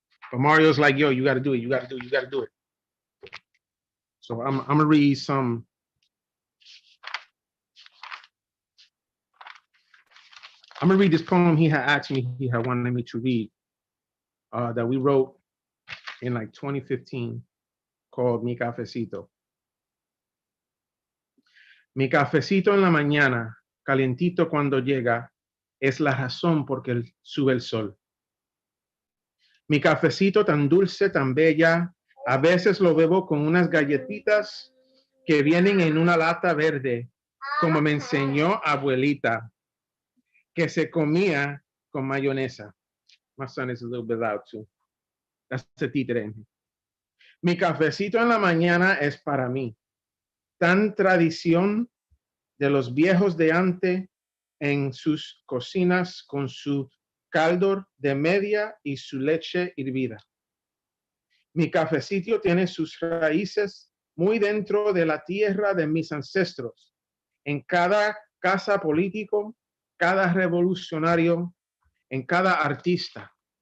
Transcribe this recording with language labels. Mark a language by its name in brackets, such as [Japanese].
[English] But Mario's like, yo, you gotta do it, you gotta do it, you gotta do it. So I'm gonna read some. I'm gonna read this poem he had asked me, he had wanted me to read, that we wrote in like 2015, called Mi Cafecito. [Spanish] Mi cafecito en la mañana, calientito cuando llega, es la razón por que sube el sol. Mi cafecito tan dulce, tan bella, a veces lo bebo con unas galletitas que vienen en una lata verde, como me enseñó abuelita, que se comía con mayonesa. [English] My son is a little bit loud too. That's the títere in here. [Spanish] Mi cafecito en la mañana es para mí, tan tradición de los viejos de antes en sus cocinas con su caldo de media y su leche hervida. Mi cafecito tiene sus raíces muy dentro de la tierra de mis ancestros, en cada casa político, cada revolucionario, en cada artista.